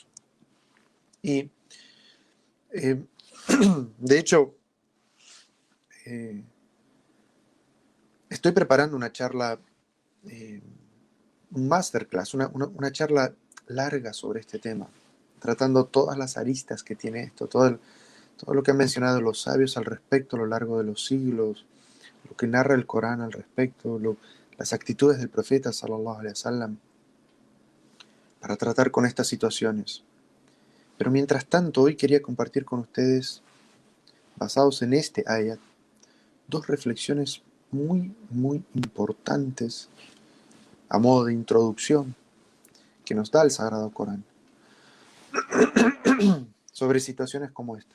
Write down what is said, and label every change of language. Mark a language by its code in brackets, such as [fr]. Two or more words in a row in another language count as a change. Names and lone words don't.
[es] Y eh, de hecho, estoy preparando una charla masterclass, una charla larga sobre este tema, tratando todas las aristas que tiene esto, todo lo que han mencionado los sabios al respecto a lo largo de los siglos, lo que narra el Corán al respecto, las actitudes del profeta [ar] صلى الله عليه وسلم [es] para tratar con estas situaciones. Pero mientras tanto, hoy quería compartir con ustedes, basados en este ayat, dos reflexiones muy importantes a modo de introducción que nos da el Sagrado Corán sobre situaciones como estas.